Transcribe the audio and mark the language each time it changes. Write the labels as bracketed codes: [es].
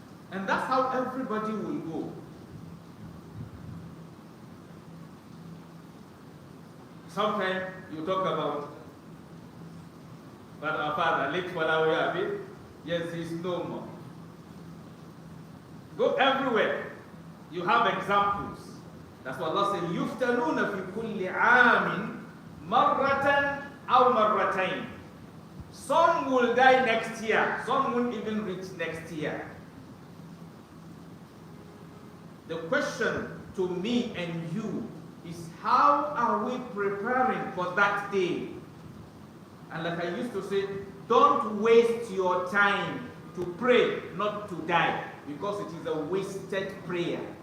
[en] And that's how everybody will go. Sometimes you talk about but our father, late Falawi, yes, he's no more. Go everywhere. You have examples. That's what Allah says, [ar] يُفْتَنُونَ فِي كُلِّ عَامٍ مَرَّةً أَوْ مَرَّتَيْنِ. [en] Some will die next year. Some won't even reach next year. The question to me and you is, how are we preparing for that day? And like I used to say, don't waste your time to pray not to die, because it is a wasted prayer.